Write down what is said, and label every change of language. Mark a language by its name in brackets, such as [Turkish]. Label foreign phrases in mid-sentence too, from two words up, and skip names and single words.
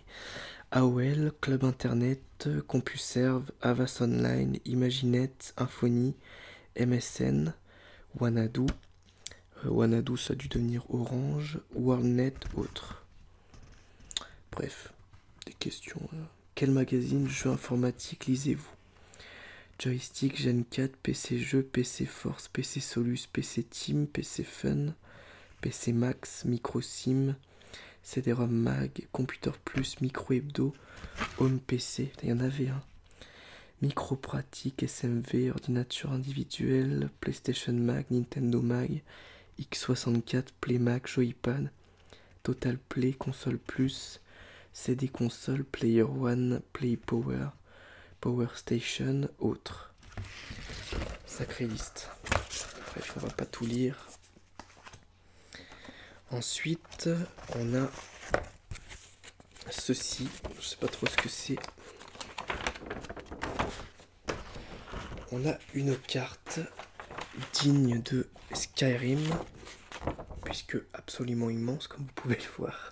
[French] AOL, Club Internet, CompuServe, Avast Online, Imaginet, Infony, MSN, Wanadu, Wanadu, ça a dû devenir Orange. WorldNet, autre. Bref, des questions. Quel magazine, jeu informatique lisez-vous? Joystick, Gen 4, PC Jeux, PC Force, PC Solus, PC Team, PC Fun, PC Max, MicroSim, CD-ROM Mag, Computer Plus, Micro Hebdo, Home PC, il y en avait un. Micro Pratique, SMV, ordinateur individuel, PlayStation Mag, Nintendo Mag, X64, Play Mag, Joypad, Total Play, Console Plus, CD Console, Player One, Play Power, Power Station, autres. Sacrée liste. Bref, on va pas tout lire. Ensuite, on a ceci. Je sais pas trop ce que c'est. On a une carte digne de Skyrim, puisque absolument immense, comme vous pouvez le voir.